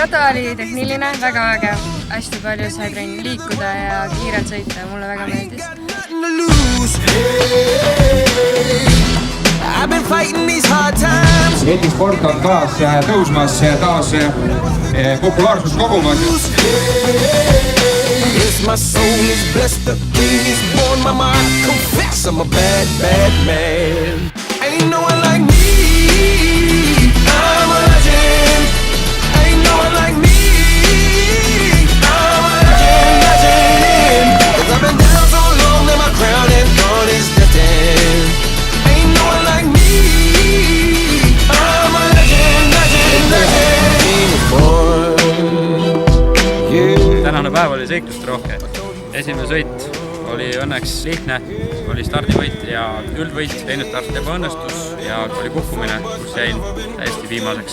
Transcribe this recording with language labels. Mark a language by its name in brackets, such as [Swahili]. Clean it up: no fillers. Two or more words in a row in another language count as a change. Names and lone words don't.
[Estonian] oli tehniline, väga vägev, hästi palju sai trenni liikuda ja kiirelt sõita, mulle väga meeldis. Eesti sport on taas tõusmas, taas populaarsust kogumas. [English] My soul is blessed, the king is born, mama, I confess I'm a bad, bad man. Ain't no one like me, I'm a legend. Ain't no one like me, I'm a legend. Cause I've been down so long that my crown and throne is destined. Ain't no one like me, I'm a legend, legend, legend. [Estonian] Tänane päev oli seiklust rohke. Esimene sõit oli õnneks lihtne, oli stardivõit ja üldvõit, teine start ebaõnnestus ja oli kukkumine, kus jäin täiesti viimaseks.